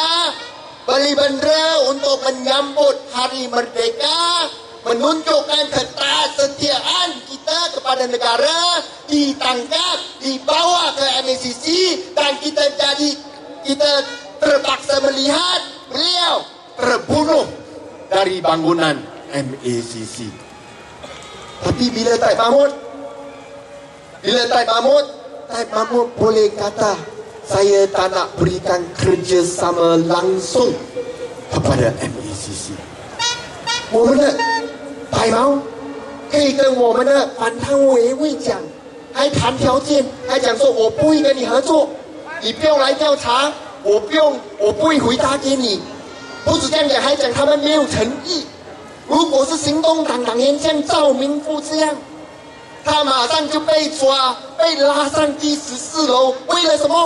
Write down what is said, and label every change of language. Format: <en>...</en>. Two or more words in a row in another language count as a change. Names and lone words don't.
<ms>Beli bendera untuk menyambut Hari Merdeka, menunjukkan ketaksetiaan kita kepada negara, ditangkap, dibawa ke MACC, dan kita terpaksa melihat beliau terbunuh dari bangunan MACC. Tapi bila Taib Mahmud boleh kata saya tak nak berikan kerjasama langsung kepada MACC.</ms> <zh>我们的白毛可以跟我们的反贪委员会讲，还谈条件，还讲说我不会跟你合作，你不用来调查，我不会回答给你。不止这样讲，还讲他们没有诚意。如果是行动党党员像赵明富这样，他马上就被抓，被拉上第14楼，为了什么？</zh>